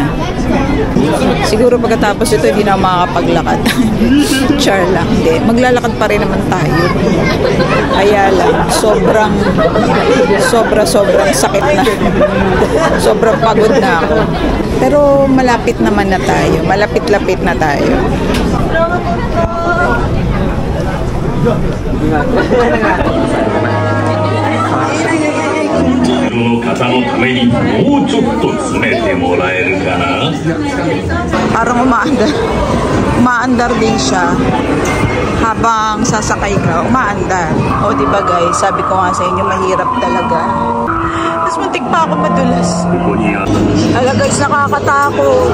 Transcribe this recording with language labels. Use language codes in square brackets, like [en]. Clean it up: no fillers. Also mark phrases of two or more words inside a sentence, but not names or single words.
[tl] Siguro pagkatapos ito, hindi na makakapaglakad. Char lang. Hindi. Maglalakad pa rin naman tayo. Kaya lang, sobrang sakit na. Sobrang pagod na ako. Pero malapit naman na tayo. Malapit-lapit na tayo. [ja] の方のためにもうちょっと詰めてもらえるかな。 [tl] Parang umaandar din siya habang sasakay ka, umaandar. O diba guys, sabi ko nga sa inyo, mahirap talaga. Mas muntik pa ako madulas. Ala guys, nakakatakot.